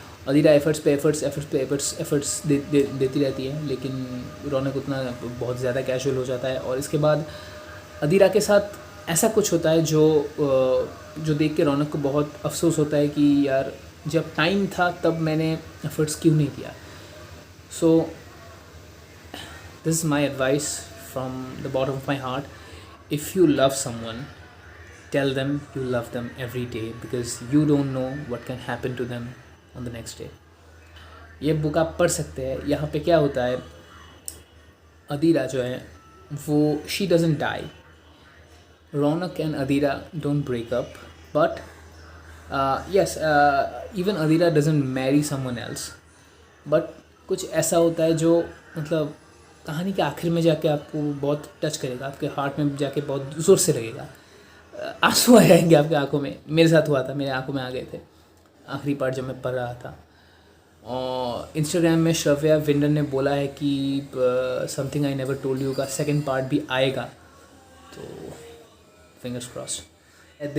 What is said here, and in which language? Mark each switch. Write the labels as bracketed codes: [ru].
[hi] Adira efforts पे efforts देती रहती है, लेकिन रौनक उतना बहुत ज़्यादा कैजुअल हो जाता है। और इसके बाद अदीरा के साथ ऐसा कुछ होता है जो देख के रौनक को बहुत अफसोस होता है कि यार जब टाइम था तब मैंने एफर्ट्स क्यों नहीं किया। [en] So this is my advice from the bottom of my heart, if you love someone, tell them you love them every day because you don't know what can happen to them on the next day. [hi] ये book आप पढ़ सकते हैं। यहाँ पे क्या होता है, अदीरा जो है वो [en] she doesn't die. Raunak and Adira don't break up, but yes, even Adira doesn't marry someone else. [hi] But कुछ ऐसा होता है जो मतलब कहानी के आखिर में जाके आपको बहुत टच करेगा, आपके हार्ट में जाके बहुत ज़ोर से लगेगा, आंसू आ जाएंगे आपके आंखों में। मेरे साथ हुआ था, मेरे आंखों में आ गए थे आखिरी पार्ट जब मैं पढ़ रहा था। और इंस्टाग्राम में श्रव्या विंडर ने बोला है कि something I never told you का सेकंड पार्ट भी आएगा, तो [en] Fingers crossed.